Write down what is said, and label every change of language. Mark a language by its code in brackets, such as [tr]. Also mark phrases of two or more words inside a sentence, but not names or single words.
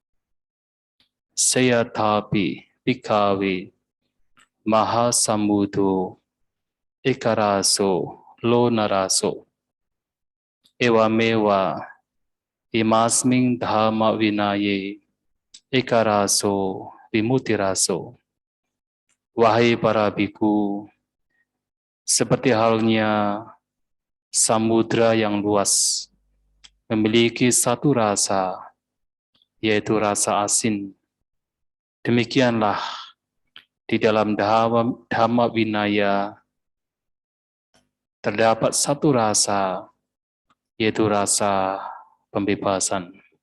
[pi] Sayatapi bhikkhave mahasambuddho ekaraso lonaraso ewamewa imasming dhamma vinaye ekaraso vimutiraso. [id] Wahai para biku, seperti halnya samudra yang luas memiliki satu rasa, yaitu rasa asin. Demikianlah di dalam Dhamma Vinaya terdapat satu rasa, yaitu rasa pembebasan.